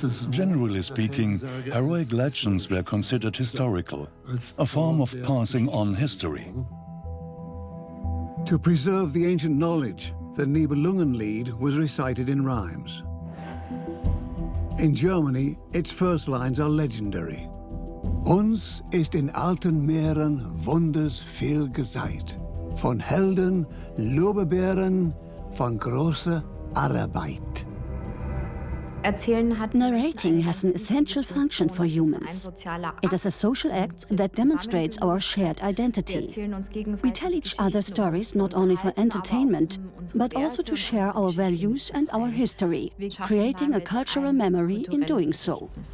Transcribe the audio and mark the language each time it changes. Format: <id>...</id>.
<en>Generally speaking, heroic legends were considered historical, a form of passing on history. To preserve the ancient knowledge, the Nibelungenlied was recited in rhymes. In Germany, its first lines are legendary.</en> <gmh>Uns ist in alten Meeren Wunders viel geseit, von Helden, Lobebären, von großer Arbeit.</gmh> <en>Narrating has an essential function for humans. It is a social act that demonstrates our shared identity. We tell each other stories not only for entertainment, but also to share our values and our history, creating a cultural memory in doing so.</en>